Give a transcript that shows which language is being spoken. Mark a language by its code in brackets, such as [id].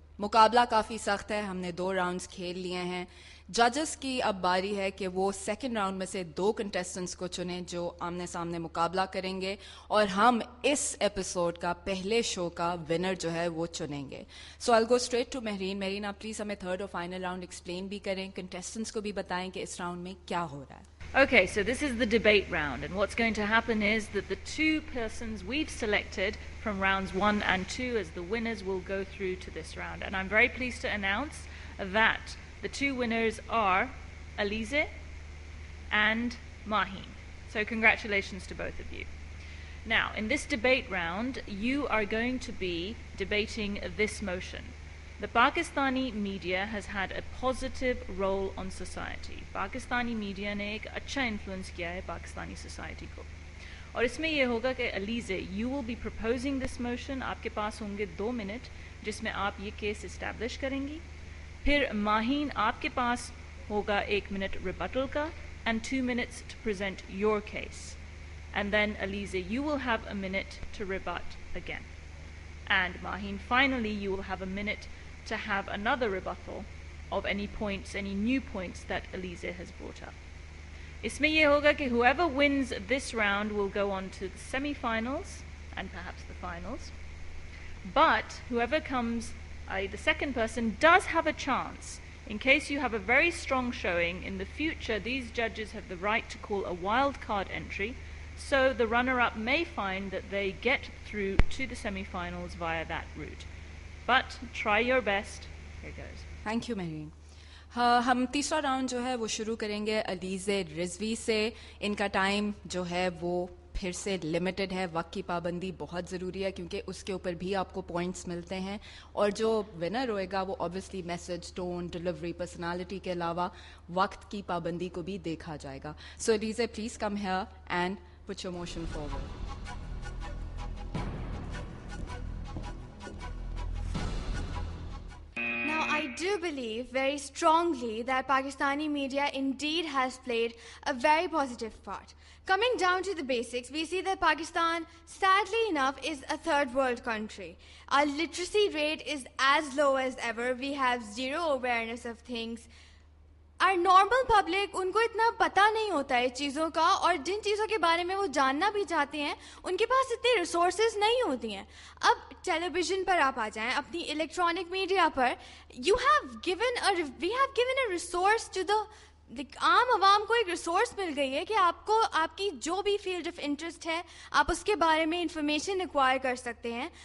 [hi] मुकाबला काफ़ी सख्त है, हमने 2 राउंड्स खेल लिए हैं। जजेस की अब बारी है कि वो सेकंड राउंड में से 2 कंटेस्टेंट्स को चुनें जो आमने सामने मुकाबला करेंगे और हम इस एपिसोड का पहले शो का विनर जो है वो चुनेंगे। [en] So I go straight to Mahreen. [hi] Mehreen, आप प्लीज़ हमें थर्ड और फाइनल राउंड एक्सप्लेन भी करें, कंटेस्टेंट्स को भी बताएं कि इस राउंड में क्या हो रहा है। [en] Okay, so this is the debate round, and what's going to happen is that the 2 persons we've selected from rounds 1 and 2 as the winners will go through to this round. And I'm very pleased to announce that the 2 winners are Alize and Maheen. So congratulations to both of you. Now, in this debate round, you are going to be debating this motion. The Pakistani media has had a positive role on society. [hi] Pakistani media ने एक अच्छा influence किया है Pakistani society को, और इसमें यह होगा कि Alizeh, [en] You will be proposing this motion. [hi] आपके पास होंगे 2 मिनट जिसमें आप ये केस इस्टेब्लिश करेंगी। फिर माहीन, आपके पास होगा 1 मिनट रिबटल का [en] and 2 minutes to present your case. And then Alize, you will have a minute to rebut again. And Maheen, finally you will have a minute to have another rebuttal of any points, any new points that Alize has brought up. [hi] Isme ye hoga ki [en] whoever wins this round will go on to the semi-finals and perhaps the finals. But whoever comes, the second person, does have a chance. In case you have a very strong showing in the future, these judges have the right to call a wild card entry. So the runner-up may find that they get through to the semi-finals via that route. But try your best. Here goes. Thank you Mahreen. [hi] हाँ, हम तीसरा round जो है वो शुरू करेंगे अलीज़े रिजवी से। इनका टाइम जो है वो फिर से लिमिटेड है, वक्त की पाबंदी बहुत ज़रूरी है क्योंकि उसके ऊपर भी आपको पॉइंट्स मिलते हैं, और जो विनर होएगा वो obviously message, tone, delivery, personality के अलावा वक्त की पाबंदी को भी देखा जाएगा। [en] So Alizeh, please come here and put your motion forward. I do believe very strongly that Pakistani media indeed has played a very positive part. Coming down to the basics, we see that Pakistan, sadly enough, is a third world country. Our literacy rate is as low as ever. We have zero awareness of things. Our normal public, [hi] उनको इतना पता नहीं होता है चीज़ों का, और जिन चीज़ों के बारे में वो जानना भी चाहते हैं उनके पास इतनी रिसोर्सेज नहीं होती हैं। अब टेलीविज़न पर आप आ जाएं, अपनी इलेक्ट्रॉनिक मीडिया पर, [en] we have given a resource to the [hi] आम आवाम को। एक रिसोर्स मिल गई है कि आपको आपकी जो भी फील्ड ऑफ इंटरेस्ट है आप उसके बारे में इंफॉर्मेशन एक्वायर कर सकते हैं।